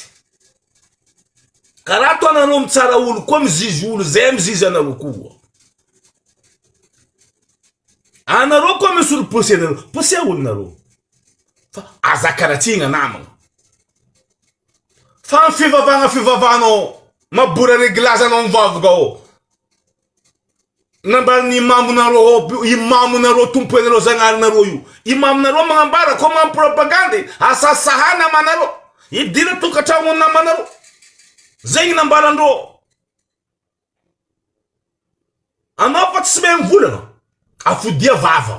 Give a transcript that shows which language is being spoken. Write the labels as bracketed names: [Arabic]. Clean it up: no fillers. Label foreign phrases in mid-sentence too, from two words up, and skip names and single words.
[Malagasy] Karaha to anareo mitsara olo koa mizizy olo zay mizizy anareo koa. Anareo koa misy olo posy anareo. Posy olo nareo. Fa azakaratigna namagna. Fa fivavagnao mabora reglazy anao mivavaka o. Nambara ni imamu nareo tompo nareo zagnary nareo io. Imamu nareo magnambara ko magna propagande asasahana manareo. Idira tokatrano namanareo. Zegny nambarandreo. Anao fa tsy mahay mivolagna.